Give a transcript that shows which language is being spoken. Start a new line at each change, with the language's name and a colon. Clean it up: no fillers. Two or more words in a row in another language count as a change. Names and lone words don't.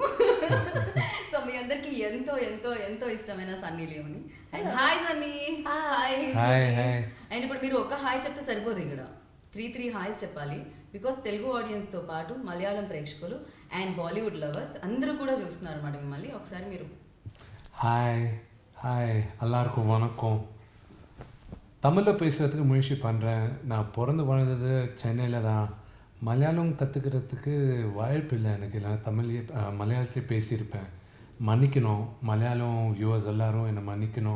Telugu: సో మీ అందరికీ ఎంతో ఎంతో ఎంతో ఇష్టమైన సన్నీ లియోని.
English: And hi Sunny. Hi.
Telugu: అండ్ ఇప్పుడు మీరు ఒక హాయ్ చెప్తే సరిపోదు, ఇక్కడ 3 హాయ్స్ చెప్పాలి. బికాస్ తెలుగు ఆడియన్స్తో పాటు మలయాళం ప్రేక్షకులు
English: and Bollywood lovers
Telugu: అందరూ కూడా చూస్తున్నారు అన్నమాట మిమ్మల్ని. ఒకసారి మీరు
Tamil: ஹாய் எல்லாருக்கும் வணக்கம். தமிழில் பேசுகிறதுக்கு முயற்சி பண்ணுறேன். நான் பிறந்து வளர்ந்தது சென்னையில் தான். மலையாளம் கற்றுக்கிறதுக்கு வாய்ப்பு இல்லை எனக்கு. இல்லை மலையாளத்திலே பேசியிருப்பேன். மன்னிக்கணும் மலையாளம் வியூவர்ஸ் எல்லோரும் என்னை மன்னிக்கணும்.